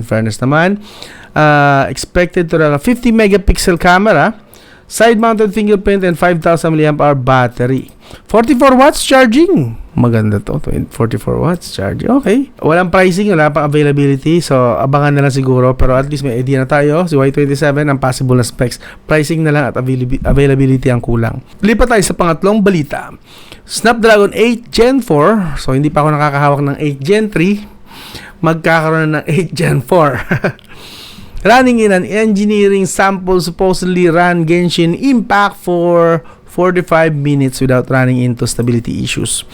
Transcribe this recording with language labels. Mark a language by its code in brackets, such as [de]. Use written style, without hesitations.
[en] In fairness naman, expected to run a 50 megapixel camera, side-mounted fingerprint, and 5,000 mAh battery. 44 watts charging. [tl] Maganda to. [en] 44 watts charging. Okay. [tl] Walang pricing, wala pang availability. So, abangan na lang siguro. Pero at least may idea na tayo. Si Y27, ang possible na specs. Pricing na lang at availability ang kulang. Lipat tayo sa pangatlong balita. Snapdragon 8 Gen 4. So, hindi pa ako nakakahawak ng 8 Gen 3. Magkakaroon na ng 8 Gen 4. [en] Running in an engineering sample supposedly ran Genshin Impact for 45 minutes without running into stability issues.